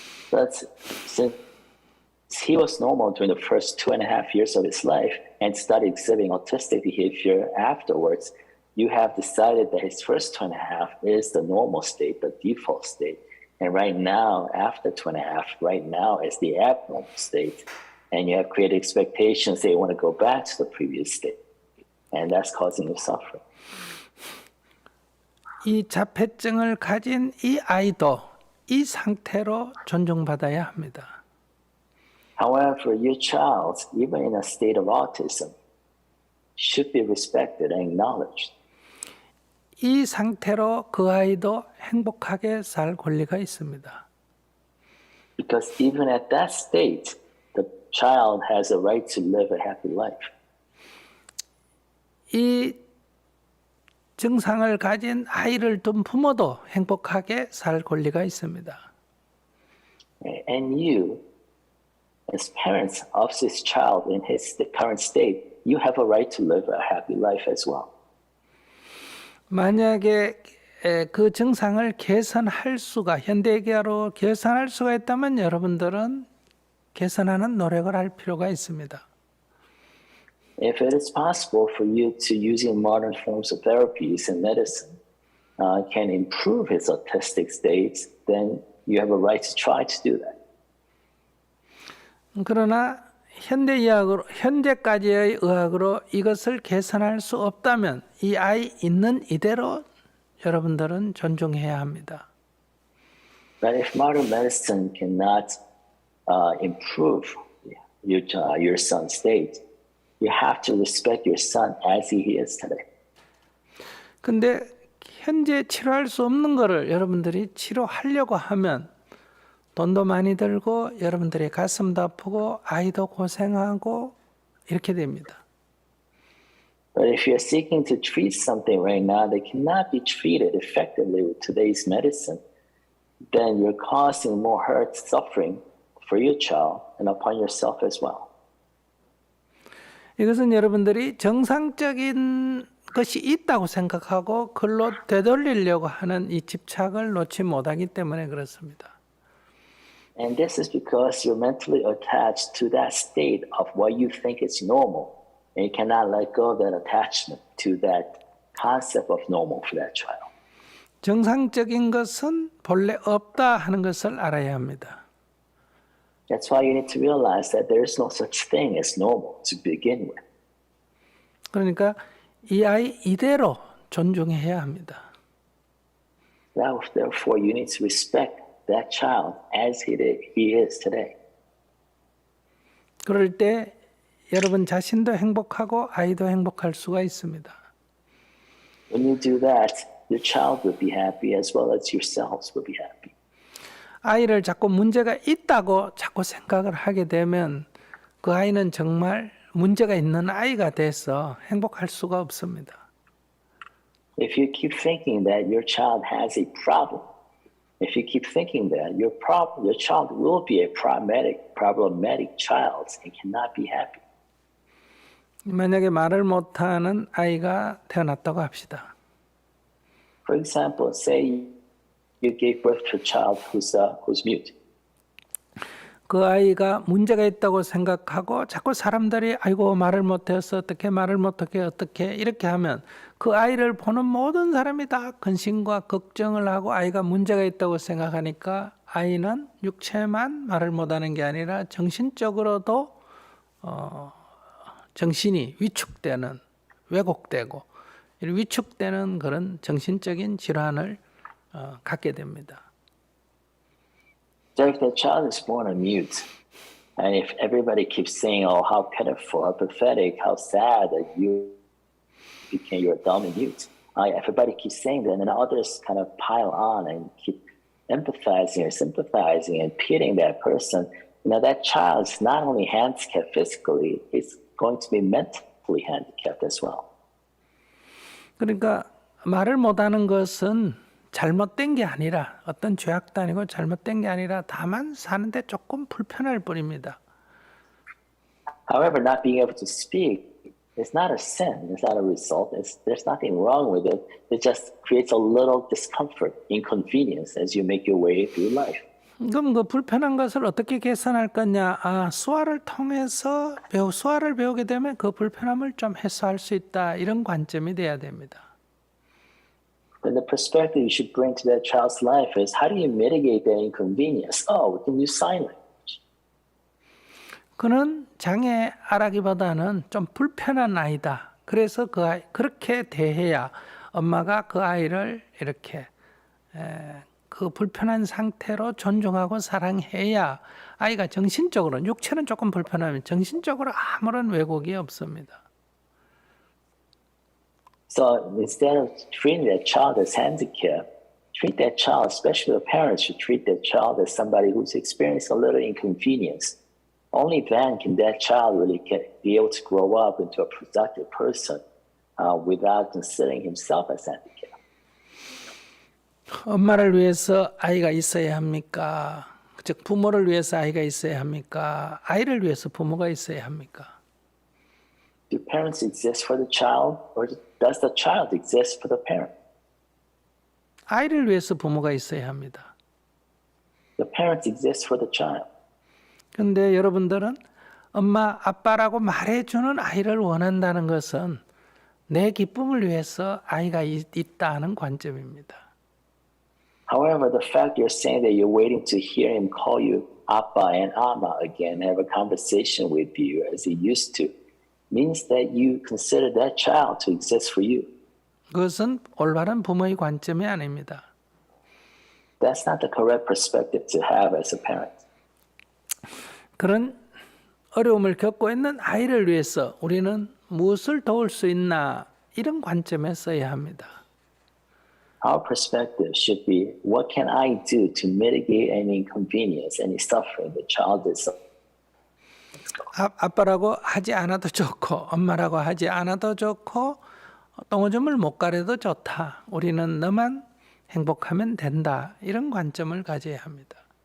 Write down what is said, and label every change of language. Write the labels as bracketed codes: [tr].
[en] But since he was normal during the first 2.5 years of his life and started exhibiting autistic behavior afterwards, you have decided that his first 2.5 is the normal state, the default state. And right now, after 2.5, right now is the abnormal state. And you have created expectations that you want to go back to the previous state. And that's causing you suffering. [ko] 이 자폐증을 가진 이 아이도 이 상태로 존중받아야 합니다. [en] However, your child, even in a state of autism, should be respected and acknowledged. [ko] 이 상태로 그 아이도 행복하게 살 권리가 있습니다. [en] Because even at that state, the child has a right to live a happy life. [ko] 이 증상을 가진 아이를 둔 부모도 행복하게 살 권리가 있습니다. [en] And you, as parents of this child in his current state, you have a right to live a happy life as well. [ko] 만약에 그 증상을 개선할 수가 현대의학으로 개선할 수가 있다면 여러분들은 개선하는 노력을 할 필요가 있습니다. [en] If it is possible for you to using modern forms of therapies and medicine can improve his autistic states, then you have a right to try to do that. [ko] 그러나 현대의학으로 현재까지의 의학으로 이것을 개선할 수 없다면 이 아이 있는 이대로 여러분들은 존중해야 합니다. [en] But if modern medicine cannot improve your son's state, you have to respect your son as he is today. [ko] 근데 현재 치료할 수 없는 거를 여러분들이 치료하려고 하면 돈도 많이 들고 여러분들의 가슴도 아프고 아이도 고생하고 이렇게 됩니다. [en] But if you're seeking to treat something right now that cannot be treated effectively with today's medicine, then you're causing more hurt, suffering for your child and upon yourself as well. [ko] 이것은 여러분들이 정상적인 것이 있다고 생각하고 그걸로 되돌리려고 하는 이 집착을 놓지 못하기 때문에 그렇습니다. [en] And this is because you're mentally attached to that state of what you think is normal. And you cannot let go of that attachment to that concept of normal for that child. [ko] 정상적인 것은 본래 없다 하는 것을 알아야 합니다. [en] That's why you need to realize that there is no such thing as normal to begin with. [ko] 그러니까 이 아이 이대로 존중해야 합니다. [en] Therefore, you need to respect that child as he is today. [ko] 그럴 때 여러분 자신도 행복하고 아이도 행복할 수가 있습니다. [en] When you do that, your child will be happy as well as yourselves will be happy. [ko] 아이를 자꾸 문제가 있다고 자꾸 생각을 하게 되면 그 아이는 정말 문제가 있는 아이가 돼서 행복할 수가 없습니다. [en] If you keep thinking that your child has a problem, if you keep thinking that your child will be a problematic child and cannot be happy. [ko] 만약에 말을 못하는 아이가 태어났다고 합시다. [en] For example, say you gave birth to a child who's mute. [ko] 그 아이가 문제가 있다고 생각하고 자꾸 사람들이 아이고 말을 못해서 어떻게 말을 못하게 어떻게 이렇게 하면 그 아이를 보는 모든 사람이 다 근심과 걱정을 하고 아이가 문제가 있다고 생각하니까 아이는 육체만 말을 못하는 게 아니라 정신적으로도 정신이 위축되는 왜곡되고 위축되는 그런 정신적인 질환을 갖게 됩니다. [en] So if the child is born on mute, and if everybody keeps saying, "Oh, how pitiful, how pathetic, how sad that you became you're dumb and mute," everybody keeps saying that, and then others kind of pile on and keep empathizing or sympathizing and pitying that person. That child is not only handicapped physically; it's going to be mentally handicapped as well. [ko] 그러니까 말을 못하는 것은 잘못된 게 아니라 어떤 죄악도 아니고 잘못된 게 아니라 다만 사는데 조금 불편할 뿐입니다. [en] However, not being able to speak is not a sin. It's not a result. There's nothing wrong with it. It just creates a little discomfort, inconvenience as you make your way through life. [ko] 그럼 그 불편한 것을 어떻게 개선할 거냐? 수화를 통해서 수화를 배우게 되면 그 불편함을 좀 해소할 수 있다. 이런 관점이 돼야 됩니다. [en] Then the perspective you should bring to that child's life is how do you mitigate that inconvenience? Oh, we can use sign language. [ko] 그는 장애아라기보다는 좀 불편한 아이다. 그래서 그 아이 그렇게 대해야 엄마가 그 아이를 이렇게 그 불편한 상태로 존중하고 사랑해야 아이가 정신적으로 육체는 조금 불편하면 정신적으로 아무런 왜곡이 없습니다. [en] So instead of treating that child as handicapped, treat that child, especially the parents, should treat that child as somebody who's experienced a little inconvenience. Only then can that child really be able to grow up into a productive person without considering himself as handicapped. [ko] 엄마를 위해서 아이가 있어야 합니까? 즉 부모를 위해서 아이가 있어야 합니까? 아이를 위해서 부모가 있어야 합니까? [en] Do parents exist for the child, or does the child exist for the parent? [ko] 아이를 위해서 부모가 있어야 합니다. [en] The parents exist for the child. [ko] 근데 여러분들은 엄마, 아빠라고 말해주는 아이를 원한다는 것은 내 기쁨을 위해서 아이가 있다는 관점입니다. [en] However, the fact you're saying that you're waiting to hear him call you Appa and Amma again, have a conversation with you as he used to, means that you consider that child to exist for you. [ko] 그것은 올바른 부모의 관점이 아닙니다. [en] That's not the correct perspective to have as a parent. [ko] 그런 어려움을 겪고 있는 아이를 위해서 우리는 무엇을 도울 수 있나 이런 관점에 써야 합니다. [en] Our perspective should be, what can I do to mitigate any inconvenience, any suffering the child is. [ko] 아빠라고 하지 않아도 좋고 엄마라고 하지 않아도 좋고 똥오줌을 못 가려도 좋다. 우리는 너만 행복하면 된다. 이런 관점을 가져야 합니다.